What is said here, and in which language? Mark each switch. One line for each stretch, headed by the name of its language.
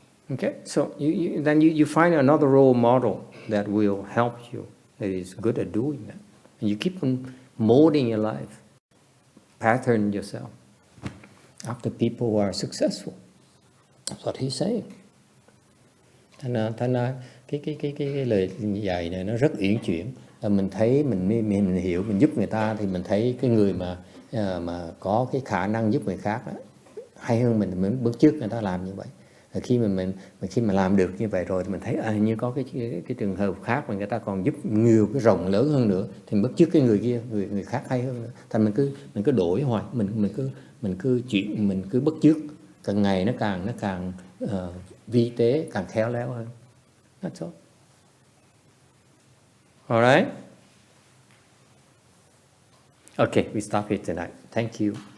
English: Okay, so then you find another role model that will help you, that is good at doing that. And you keep on molding your life, pattern yourself after people who are successful. That's what he's saying.
Vietnamese: Thành ra cái lời dạy này nó rất uyển chuyển. Mình thấy mình hiểu, mình giúp người ta thì mình thấy cái người mà có cái khả năng giúp người khác đó, hay hơn mình bước trước người ta làm như vậy. Khi mà làm được như vậy rồi thì mình thấy như có cái trường hợp khác mà người ta còn giúp nhiều cái rộng lớn hơn nữa, thì mình bắt chước cái người kia, người khác hay hơn nữa. Thành mình cứ đổi hoài, mình cứ bắt chước, càng ngày nó càng vi tế, càng khéo léo hơn.
English: That's all. All right? Okay, we stop here tonight. Thank you.